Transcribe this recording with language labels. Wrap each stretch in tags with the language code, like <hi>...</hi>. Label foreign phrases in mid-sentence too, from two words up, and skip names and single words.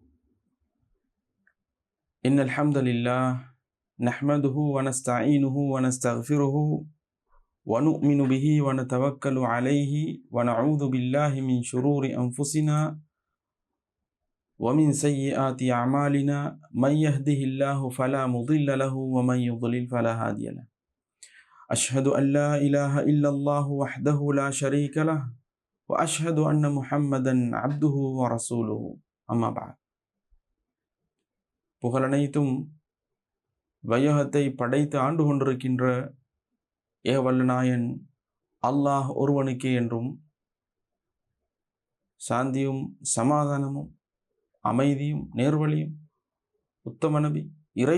<ar>إن الحمد لله نحمده ونستعينه ونستغفره ونؤمن به ونتوكل عليه ونعوذ بالله من شرور أنفسنا ومن سيئات أعمالنا. من يهده الله فلا مضل له ومن يضلل فلا هادي له. أشهد أن لا إله إلا الله وحده لا شريك له وأشهد أن محمدا عبده ورسوله. أما بعد.</ar> <ta>புகழனைத்தும் வையகத்தை படைத்து ஆண்டு கொண்டிருக்கின்ற ஏகவல்லநாயன் அல்லாஹ் ஒருவனுக்கே என்றும் சாந்தியும் சமாதானமும் அமைதியும் நேர்வழியும் உத்தம நபி இறை</ta>